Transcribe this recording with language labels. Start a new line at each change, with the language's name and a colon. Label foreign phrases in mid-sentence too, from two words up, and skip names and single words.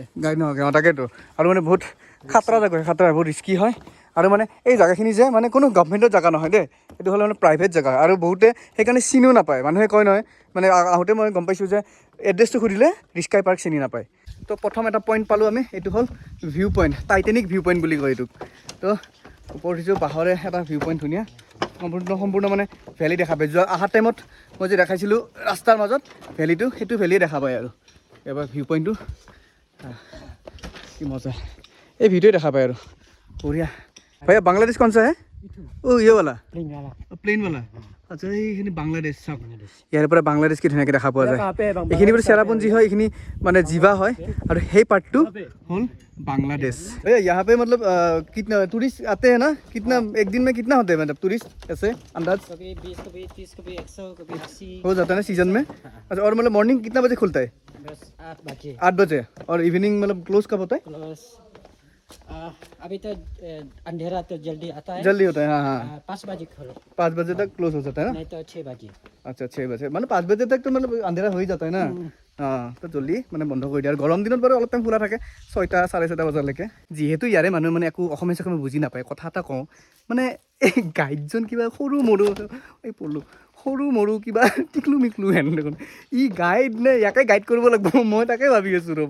Assamese: গাইড নহয় তাকেতো আৰু মানে বহুত খাতৰা জেগা বহুত ৰিস্কি হয় আৰু মানে এই জেগাখিনি যে মানে কোনো গভমেণ্টৰ জেগা নহয় দেই এইটো হ'লে মানে প্ৰাইভেট জেগা আৰু বহুতে সেইকাৰণে চিনিও নাপায় মানুহে কয় নহয় মানে আহোঁতে মই গম পাইছোঁ যে এড্ৰেছটো সুধিলে ৰিস্কাই পাৰ্ক চিনি নাপায় তো প্ৰথম এটা পইণ্ট পালোঁ আমি এইটো হ'ল
English: view point Titanic view point
Assamese: বুলি কয় এইটোক তো ওপৰত উঠিছোঁ বাঁহৰে এটা
English: view point
Assamese: ধুনীয়া সম্পূৰ্ণ মানে ভেলী দেখা পায় যোৱা অহা টাইমত মই যে দেখাইছিলোঁ ৰাস্তাৰ মাজত ভেলীটো সেইটো ভেলীয়ে দেখা পায় আৰু এবাৰ
English: view pointটো
Assamese: কি মজা এই ভিডিঅ দেখা পায় আৰু বঢ়িয়া
Hindi: भैया बांग्लादेश कौन सा है ओ ये वाला प्लेन वाला अच्छा
Assamese: এইখিনি বাংলাদেশ চাওক ইয়াৰ পৰা বাংলাদেশ কি ধুনীয়াকৈ দেখা পোৱা যায় এইখিনি পৰা চেৰাপুঞ্জী হয় এইখিনি মানে জিভা হয় আৰু সেই পাৰ্টটো হ'ল
Hindi: बांग्लादेश भैया यहाँ पे मतलब कितना टूरिस्ट आते हैं ना कितना एक दिन में कितना होते हैं मतलब टूरिस्ट ऐसे अंदाज कभी 20 कभी 30 कभी 100 कभी 80 हो जाता है ना सीजन में अच्छा और मतलब मॉर्निंग कितना बजे खुलता है बस 8 बजे 8 बजे और इवनिंग मतलब क्लोज कब होता है प्लस अभी तो अंधेरा तो जल्दी आता है जल्दी होता है हाँ हाँ 5 बजे खोलो 5 बजे तक क्लोज हो जाता है ना नहीं तो 6 बजे अच्छा 6 बजे मतलब 5 बजे तक तो मतलब अंधेरा हो ही जाता है ना हाँ तो जल्दी
Assamese: মানে বন্ধ কৰি দিয়ে আৰু গৰম দিনত বাৰু অলপ টাইম খোলা থাকে 6টা 6:30 বজালৈকে যিহেতু ইয়াৰে মানুহ মানে একো অসমীয়া বুজি নাপায় কথা এটা কওঁ মানে এই গাইডজন কিবা সৰু মৰু এই পঢ়লোঁ সৰু মৰু কিবা টিকলু মিকলু হেন দেখোন ই গাইড নে ইয়াকে গাইড কৰিব লাগিব মই তাকে ভাবি আছোঁ ৰ'ব